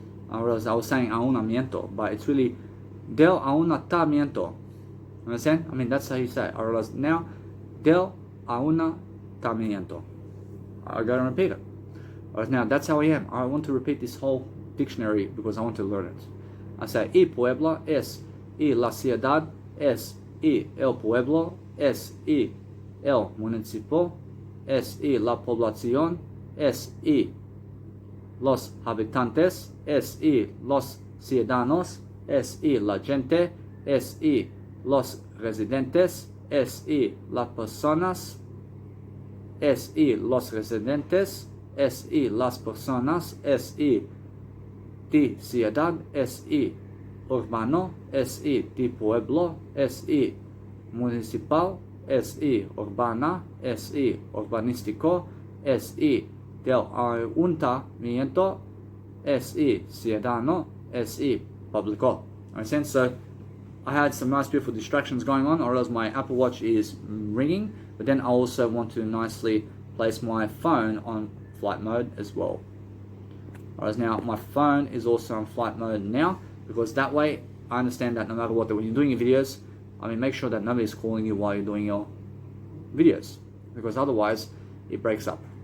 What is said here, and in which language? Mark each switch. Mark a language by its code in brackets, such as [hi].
[en] I was saying ayuntamiento, but it's really [es] del ayuntamiento. [en] Understand? I mean, that's how you say it. Alright, now [es] del ayuntamiento. [en] I gotta repeat it. Alright, now that's how I am. I want to repeat this whole dictionary because I want to learn it. I say [es] y pueblo es y la ciudad, es y el pueblo, es y el municipio, es y la población, es y los habitantes, es y los ciudadanos, es y la gente, es y los residentes, es y las personas, es y los residentes, es y las personas, es y de ciudad, es y urbano, es y de pueblo, es y municipal, es y urbana, es y urbanístico, es y del ayuntamiento, es y ciudadano, es y público. [en] Understand? So I had some nice beautiful distractions going on, or else my Apple Watch is ringing, but then I also want to nicely place my phone on flight mode as well. Alright, now my phone is also on flight mode now, because that way I understand that no matter what, that when you're doing your videos, I mean, make sure that nobody's calling you while you're doing your videos, because otherwise it breaks up.